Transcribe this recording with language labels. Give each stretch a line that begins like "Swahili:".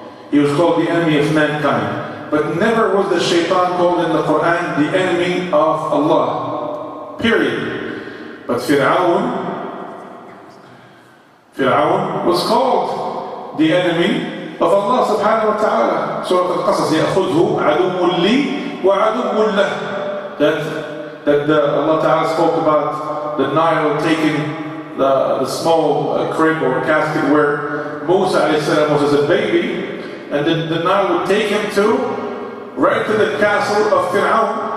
English: He was called the enemy of mankind. But never was the shaitan called in the Quran the enemy of Allah. Period. But Fir'aun was called the enemy of Allah subhanahu wa ta'ala.
Arabic: Surah Al-Qasas, يَأْخُذْهُ عَدُوٌّ لِي وَعَدُوٌّ لَهُ.
English: That Allah Ta'ala spoke about the Nile taking the small crib or casket where Musa was as a baby, and the Nile would take him right to the castle of Fir'aun.